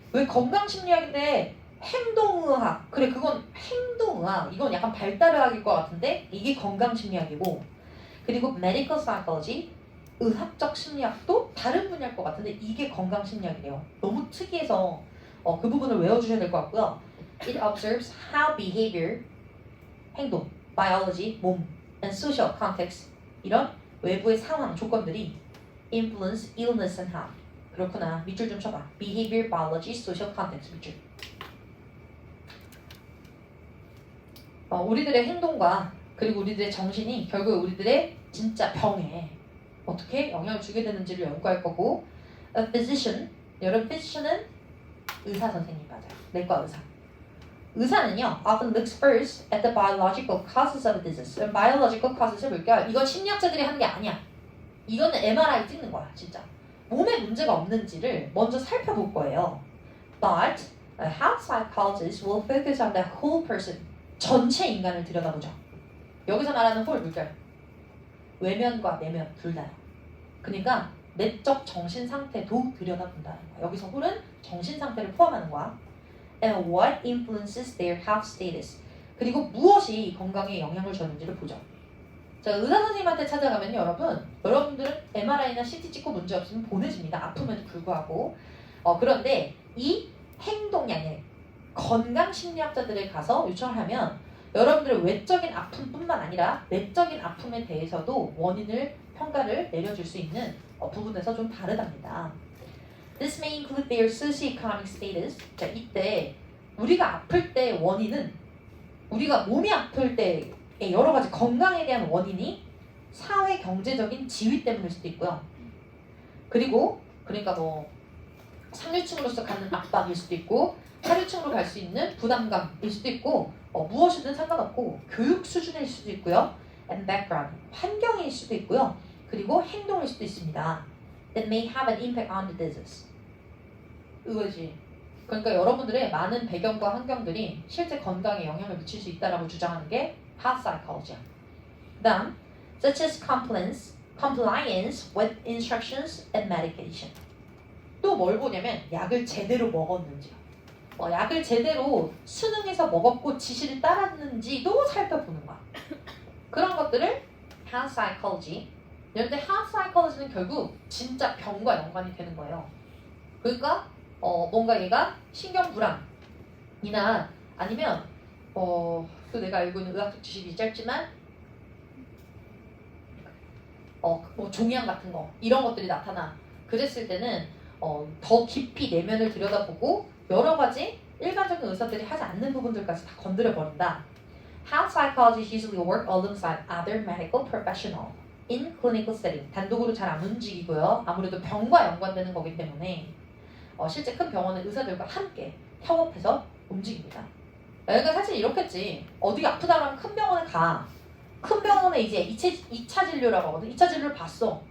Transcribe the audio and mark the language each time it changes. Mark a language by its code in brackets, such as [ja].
[ko] 왜 건강심리학인데 행동의학. 그래 그건 행동의학. 이건 약간 발달의학일 것 같은데 이게 건강심리학이고 그리고 medical psychology 의학적 심리학도 다른 분야일 것 같은데 이게 건강심리학이래요. 너무 특이해서 그 부분을 외워주셔야 될 것 같고요. [en] It observes how behavior 행동, biology 몸, and social context [ko] 이런 외부의 상황, 조건들이 [en] influence illness and health. [ko] 그렇구나. 밑줄 좀 쳐봐. Behavior, biology, social context 밑줄. 우리들의 행동과 그리고 우리들의 정신이 결국 우리들의 진짜 병에 어떻게 영향을 주게 되는지를 연구할 거고 A physician, 여러분 physician은 의사 선생님 맞아요. 내과 의사. 의사는요, [en] often looks first at the biological causes of a disease. [ko] biological causes을 볼게요. 이건 심리학자들이 하는 게 아니야. 이거는 MRI 찍는 거야, 진짜. 몸에 문제가 없는지를 먼저 살펴볼 거예요. But [en] A health psychologist will focus on the whole person. [ko] 전체 인간을 들여다보죠. 여기서 말하는 whole 물결. 외면과 내면 둘 다요. 그러니까 내적 정신 상태도 들여다본다는 거야. 여기서 whole은 정신 상태를 포함하는 거야. [en] And what influences their health status. [ko] 그리고 무엇이 건강에 영향을 줬는지를 보죠. 자, 의사 선생님한테 찾아가면 여러분들은 MRI나 CT 찍고 문제 없으면 보내집니다. 아픔에도 불구하고. 그런데 이 행동량의 건강 심리학자들에 가서 요청을 하면 여러분들의 외적인 아픔뿐만 아니라 내적인 아픔에 대해서도 원인을 평가를 내려줄 수 있는 부분에서 좀 다르답니다. [en] This may include their socioeconomic status. [ko] 자, 이때 우리가 아플 때 원인은 우리가 몸이 아플 때 여러 가지 건강에 대한 원인이 사회 경제적인 지위 때문일 수도 있고요. 그리고 그러니까 뭐 상류층으로서 갖는 압박일 수도 있고 하류층으로 갈 수 있는 부담감일 수도 있고 무엇이든 상관없고 교육 수준일 수도 있고요. [en] And background, [ko] 환경일 수도 있고요. 그리고 행동일 수도 있습니다. [en] That may have an impact on the disease. [ko] 이거지. 그러니까 여러분들의 많은 배경과 환경들이 실제 건강에 영향을 미칠 수 있다라고 주장하는 게 health psychology야. 그다음, [en] such as compliance with instructions and medication. [ko] 또 뭘 보냐면 약을 제대로 먹었는지요. 약을 제대로 수능해서 먹었고 지시를 따랐는지도 살펴보는 거야. 그런 것들을 health psychology. 그런데 health psychology는 결국 진짜 병과 연관이 되는 거예요. 그러니까 뭔가 얘가 신경불안이나 아니면 또 내가 알고 있는 의학적 지식이 짧지만 뭐 종양 같은 거 이런 것들이 나타나. 그랬을 때는 더 깊이 내면을 들여다보고 여러 가지 일반적인 의사들이 하지 않는 부분들까지 다 건드려 버린다. [en] Health psychologists usually work alongside other medical professionals in clinical setting. [ko] 단독으로 잘 안 움직이고요. 아무래도 병과 연관되는 거기 때문에 실제 큰 병원의 의사들과 함께 협업해서 움직입니다. 그러니까 사실 이렇겠지. 어디 아프다 그러면 큰 병원에 가. 큰 병원에 이제 2차 진료라고 하거든. 2차 진료를 봤어.